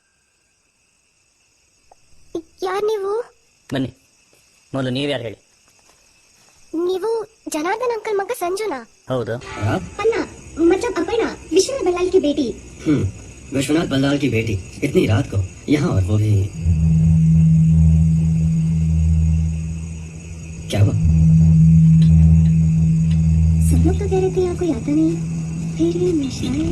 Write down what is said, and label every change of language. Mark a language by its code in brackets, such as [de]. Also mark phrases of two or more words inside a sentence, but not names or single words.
[kn] ಯಾರ್ ನೀವು? ಬನ್ನಿ, ಮೊದಲು ನೀವ್ಯಾರು ಹೇಳಿ. ನೀವು ಜನಾರ್ದನ್ ಅಂಕಲ್ ಮಗ ಸಂಜುನಾ? ಹೌದು. [hi] अन्ना मतलब अपर्णा, विश्वनाथ बल्लाल की बेटी। विश्वनाथ बल्लाल की बेटी इतनी रात को यहाँ, और वो भी क्या हुआ? सब लोग तो कह रहे थे यहाँ कोई आता नहीं, फिर ये नशा